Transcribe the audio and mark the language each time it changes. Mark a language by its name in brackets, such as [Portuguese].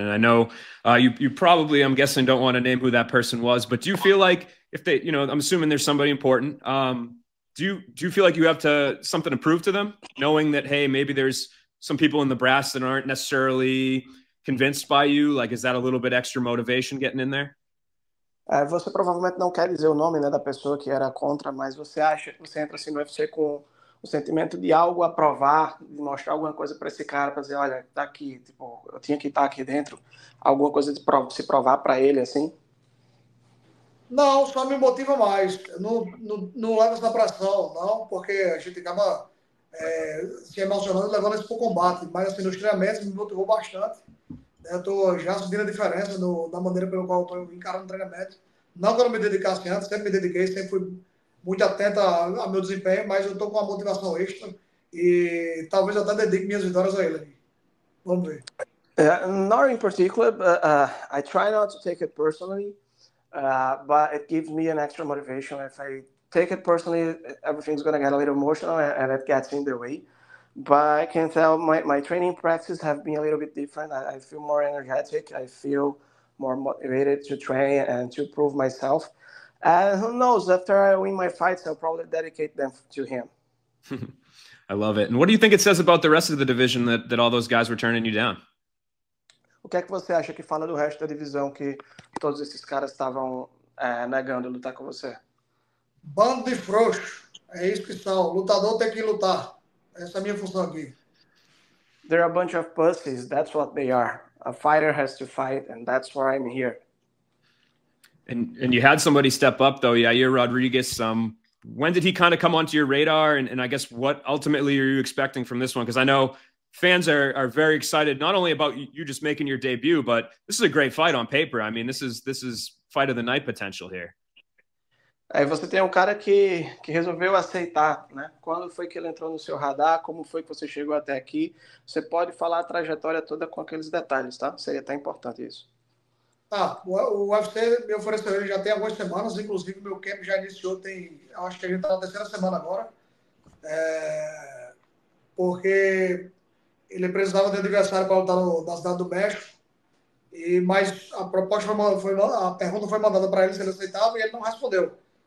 [English] And I know you probably, I'm guessing, don't want to name who that person was, but do you feel like if they, I'm assuming there's somebody important. Do you feel like you have something to prove to them, knowing that, hey, maybe there's some people in the brass that aren't necessarily convinced by you? Like, is that a little bit extra motivation getting in there? [Portuguese] Você provavelmente não quer dizer o nome, né, da pessoa que era contra, mas você acha que você entra assim no UFC com o sentimento de algo a provar, de mostrar alguma coisa para esse cara, para dizer, olha, tá aqui, tipo, eu tinha que estar aqui dentro, alguma coisa de se provar para ele, assim? Não, só me motiva mais. Não leva essa pressão, não, porque a gente acaba se emocionando e levando isso para o combate. Mas assim, nos treinamentos me motivou bastante. Eu estou já sentindo a diferença da maneira pela qual eu estou encarando o treinamento. Não que eu não me dedicasse antes, sempre me dediquei, sempre fui muito atento ao meu desempenho, mas eu estou com uma motivação extra e talvez eu até dedique minhas vitórias a ele. Vamos ver. [English] Not in particular, but I try not to take it personally, but it gives me an extra motivation. If I take it personally, everything's going to get a little emotional and it gets in the way. But I can tell my training practices have been a little bit different. I feel more energetic. I feel more motivated to train and to prove myself. And who knows, after I win my fights, I'll probably dedicate them to him. I love it. And what do you think it says about the rest of the division that all those guys were turning you down? [Portuguese] O que é que você acha que fala do resto da divisão que todos esses caras estavam negando lutar com você? Bando de frouxo. É isso que são. Lutador tem que lutar. Essa é a minha função aqui. [English] They're a bunch of pussies. That's what they are. A fighter has to fight, and that's why I'm here. And you had somebody step up, though, Yair Rodriguez. When did he kind of come onto your radar? And I guess what ultimately are you expecting from this one? Because I know fans are very excited, not only about you just making your debut, but this is a great fight on paper. I mean, this is fight of the night potential here. [Portuguese] Aí você tem um cara que resolveu aceitar, né? Quando foi que ele entrou no seu radar? Como foi que você chegou até aqui? Você pode falar a trajetória toda com aqueles detalhes, tá? Seria até importante isso. O UFC me ofereceu ele já tem algumas semanas, inclusive o meu camp já iniciou, acho que a gente está na terceira semana agora, porque ele precisava de adversário para lutar na cidade do México, mas a pergunta foi mandada para ele se ele aceitava e ele não respondeu.